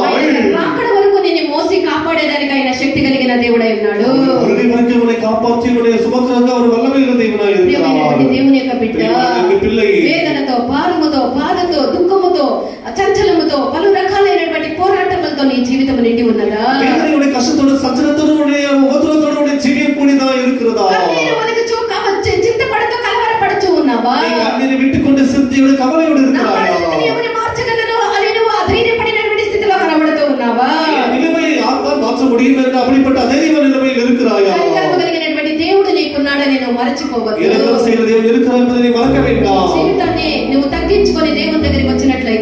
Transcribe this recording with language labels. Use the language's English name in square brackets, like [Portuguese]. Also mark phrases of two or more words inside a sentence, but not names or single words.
[Telugu] ఆయన రాకడ వరకు నిన్ను మోసి కాపాడేదానికి ఆయన శక్తి కలిగిన దేవుడై ఉన్నాడు. [Tamil] வருகை வரைக்கும் உன்னை காப்பாற்றி உன்னை சுமக்கிறதுக்கு அவர் வல்லமையுள்ள தேவனாய் இருக்கிறார். [Telugu] ప్రియమైనటువంటి దేవుని యొక్క బిడ్డ, [Tamil] தேவனுடைய பிள்ளை, [Telugu] వేదనతో, భారముతో, బాధతో, దుఃఖముతో, చంచలముతో, పలు రకాలైనటువంటి పోరాటములతో నీ జీవితం నిండి ఉన్నదా? [Tamil] வேதனையுடைய கஷ்டத்தோடு சஞ்சலத்தோடு உடைய உபத்திரத்தோடு உடைய ஜீவியம் கூடிதான் இருக்கிறதா? [Telugu] కన్నీరు వణుకుచూ, చింతపడుతూ, కలవరపడుచూ ఉన్నావా? [Tamil] நீ கண்ணீரை விட்டுக்கொண்டு சிந்தியோடு கவலையோடு [Telugu] నా [Tamil] இருக்கிறாயா? [Telugu] పరిస్థితిని ఎవరు మార్చగలరు అని నువ్వు అధైర్యపడినటువంటి స్థితిలో కనబడుతూ ఉన్నావా? [Tamil] நிலைமையை யார்தான் மாற்ற முடியும் என்று அப்படிப்பட்ட அதைரிய நிலைமையில் இருக்கிறாயா? [Telugu] కనికరము కలిగినటువంటి దేవుడు నీకున్నాడని నువ్వు మరచిపోవద్దు. [Tamil] இரக்கம் செய்கிற தேவன் இருக்கிறார் என்பதை நீ மறக்க வேண்டாம். [Telugu] జీవితాన్ని నువ్వు తగ్గించుకొని దేవుని దగ్గరికి వచ్చిన